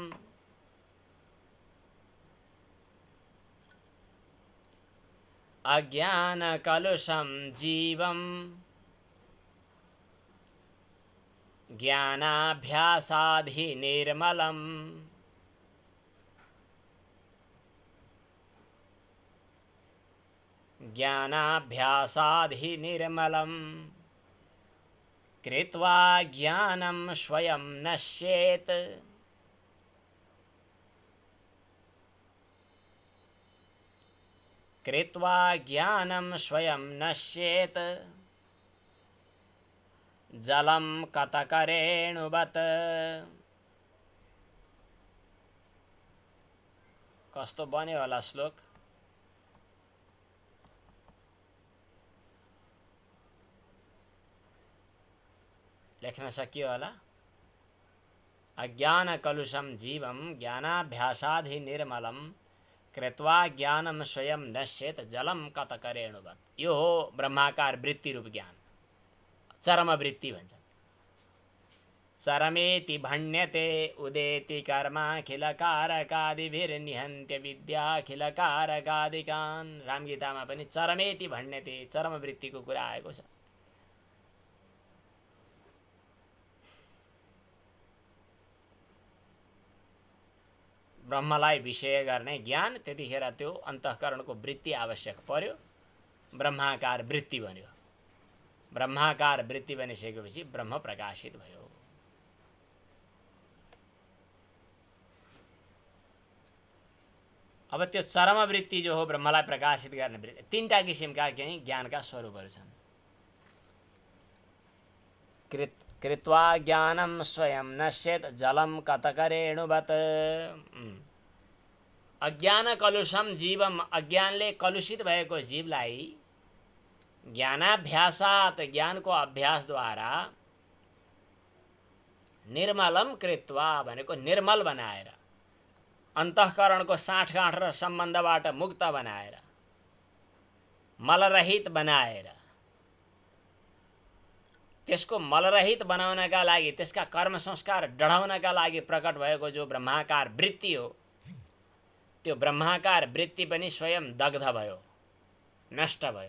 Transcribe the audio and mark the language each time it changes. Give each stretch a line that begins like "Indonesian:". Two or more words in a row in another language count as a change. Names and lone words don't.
Sanskrit: अज्ञान कलुषम जीवम ज्ञानाभ्यासाधि निर्मलम ज्ञानाभ्यासाधि निर्मलम कृत्वा ज्ञानम स्वयं नश्येत्। कृत्वा ज्ञानम स्वयं नश्येत् जलम कतकरेणुवत्।
Nepali: कस्तो बन्यो होला श्लोक? लेख्न सकियो होला?
Sanskrit: अज्ञान कलुषम जीवम ज्ञानाभ्यासाधि निर्मलम कृत्वा ज्ञानम स्वयं नश्येत् जलम कतकरेणुवत्।
Nepali: यो हो ब्रह्माकार वृत्ति रूप ज्ञान, चरम वृत्ति भन्छ।
Sanskrit: चरमेति भण्यते उदेति कर्माखिल कारकादिभिर्निहन्त्य विद्याखिल कारकादिकान्।
Nepali: रामगीतामा पनि
Sanskrit: चरमेति भण्यते,
Nepali: चरम वृत्तिको कुरा आएको छ। ब्रह्मलाई विषय गर्ने ज्ञान, त्यतिखेर त्यो अन्तःकरणको वृत्ति आवश्यक पर्यो, ब्रह्माकार वृत्ति बन्यो। ब्रह्माकार वृत्ति बनिसकेपछि ब्रह्म प्रकाशित भयो। अब त्यो चरम वृत्ति जो हो ब्रह्मलाई प्रकाशित गर्ने वृत्ति, तीनटा किसिमका ज्ञानका स्वरूपहरू छन्।
Sanskrit: कृत्वा ज्ञानम स्वयं नश्येत् जलम कतकरेणुवत्। अज्ञान कलुषम जीवम,
Nepali: अज्ञानले कलुषित भएको जीवलाई ज्ञानाभ्यासात्, ज्ञानको अभ्यासद्वारा
Sanskrit: निर्मलम कृत्वा
Nepali: भनेको निर्मल बनाएर, अन्तःकरणको साँठगाँठ र सम्बन्धबाट मुक्त बनाएर, मलरहित बनाएर, त्यसको मलरहित बनाउनका लागि, त्यसका कर्म संस्कार डढाउनका लागि प्रकट भएको जो ब्रह्माकार वृत्ति हो, त्यो ब्रह्माकार वृत्ति पनि स्वयं दग्ध भयो, नष्ट भयो।